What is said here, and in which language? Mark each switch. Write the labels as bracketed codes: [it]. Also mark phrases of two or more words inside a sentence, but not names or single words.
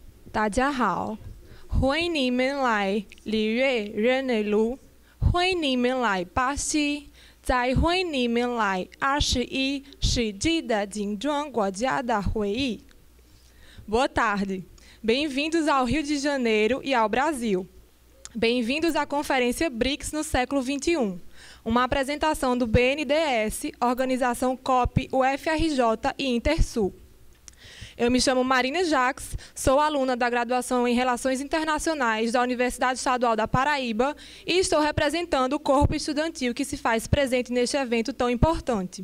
[zh] 大家好，欢迎你们来里约热内卢，欢迎你们来巴西，再欢迎你们来21世纪的金砖国家的会议。 [pt] Boa tarde, bem-vindos ao Rio de Janeiro e ao Brasil. Bem-vindos à Conferência BRICS no século XXI, uma apresentação do BNDES, Organização COP, UFRJ e Intersul. Eu me chamo Marina Jacques, sou aluna da graduação em Relações Internacionais da Universidade Estadual da Paraíba e estou representando o corpo estudantil que se faz presente neste evento tão importante.